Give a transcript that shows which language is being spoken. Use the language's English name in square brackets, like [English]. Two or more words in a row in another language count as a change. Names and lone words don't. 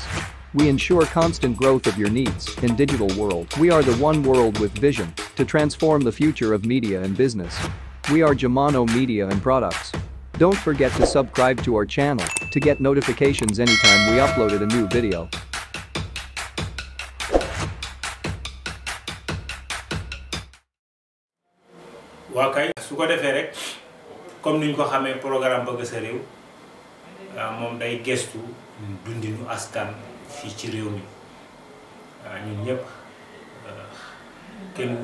[English] We ensure constant growth of your needs in digital world. We are the one world with vision to transform the future of media and business. We are Jamono Media and Products. Don't forget to subscribe to our channel to get notifications anytime we uploaded a new video. [Wolof] waa kay su ko defee rek comme niñ ko xamee programme bëgg sa réew moom day gestu dundinu askan fii ci réew mi ñun ñëpp kenn